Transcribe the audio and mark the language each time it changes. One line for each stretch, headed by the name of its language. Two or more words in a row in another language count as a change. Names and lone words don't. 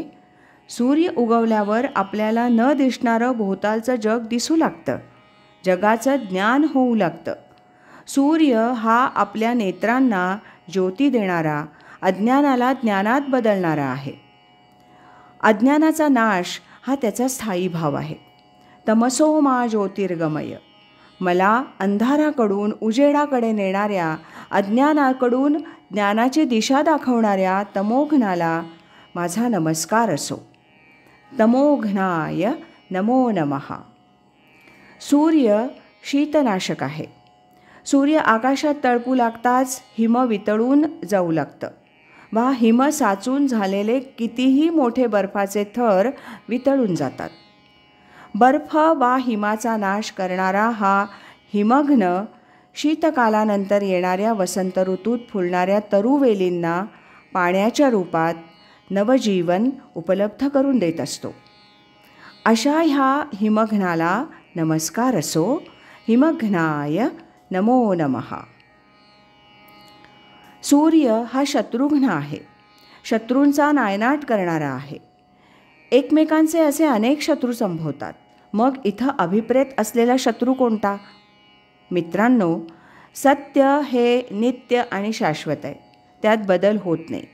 Marathi: सूर्य उगवल्यावर आपल्याला न दिसणारं भोवतालचं जग दिसू लागतं, जगाचं ज्ञान होऊ लागतं. सूर्य हा आपल्या नेत्रांना ज्योती देणारा, अज्ञानाला ज्ञानात बदलणारा आहे. अज्ञानाचा नाश हा त्याचा स्थायी भाव आहे.
Sanskrit: तमसो मा ज्योतिर्गमय.
Marathi: मला अंधाराकडून उजेडाकडे नेणाऱ्या, अज्ञानाकडून ज्ञानाची दिशा दाखवणाऱ्या तमोघ्नाला माझा नमस्कार असो.
Sanskrit: तमोघ्नाय नमो नमः.
Marathi: सूर्य शीतनाशक आहे. सूर्य आकाशात तळपू लागताच हिम वितळून जाऊ लागतं, वा हिम साचून झालेले कितीही मोठे बर्फाचे थर वितळून जातात. बर्फ वा हिमाचा नाश करणारा हा हिमघ्न शीतकालानंतर येणाऱ्या वसंत ऋतूत फुलणाऱ्या तरुवेलींना पाण्याच्या रूपात नवजीवन उपलब्ध करून देत असतो. अशा ह्या हिमघ्नाला नमस्कार असो.
Sanskrit: हिमघ्नाय नमो नमः.
Marathi: सूर्य हा शत्रुघ्न आहे. शत्रूंचा नायनाट करणारा आहे. एकमेकांचे असे अनेक शत्रू संभवतात. मग इथं अभिप्रेत असलेला शत्रू कोणता? मित्रांनो, सत्य हे नित्य आणि शाश्वत आहे, त्यात बदल होत नाही.